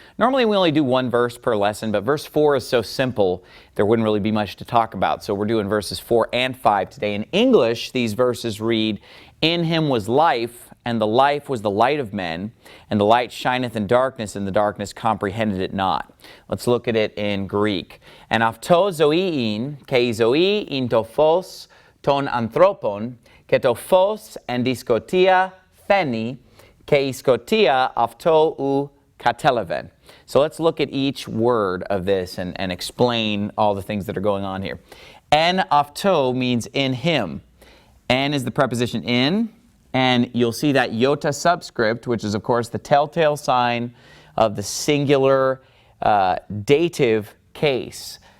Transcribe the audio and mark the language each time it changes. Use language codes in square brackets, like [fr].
[en] Normally we only do one verse per lesson, but verse 4 is so simple there wouldn't really be much to talk about. So we're doing verses 4 and 5 today. In English, these verses read, "In him was life, and the life was the light of men, and the light shineth in darkness, and the darkness comprehended it not." Let's look at it in Greek. [el] "En αυτό ζωήν, και η ζωή ειν το φως των ανθρώπων, και το φως εν τη σκοτία φαίνει, και η σκοτία αυτό ου κατέλαβεν." [en] So let's look at each word of this and explain all the things that are going on here. En αυτό means in him. En is the preposition in, and you'll see that iota subscript, which is of course the telltale sign of the singular dative case.